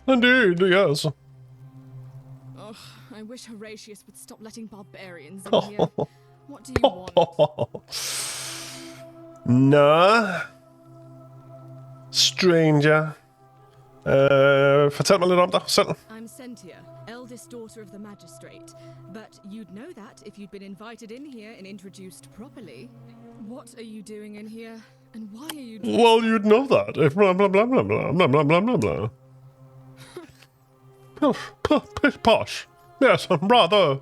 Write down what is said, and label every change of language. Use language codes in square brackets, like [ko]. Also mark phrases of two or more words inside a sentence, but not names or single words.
[en] Indeed, yes. Ugh, I wish Horatius would stop letting barbarians in here. What do you want? [da] Nå. Stranger. Fortæl mig lidt om dig selv. [en] I'm Sentia, eldest daughter of the magistrate. But you'd know that if you'd been invited in here and introduced properly. What are you doing in here? And why are you... Well, you'd know that. Blah, blah, blah, blah, blah, blah, blah, blah, blah. Posh. Yes, rather.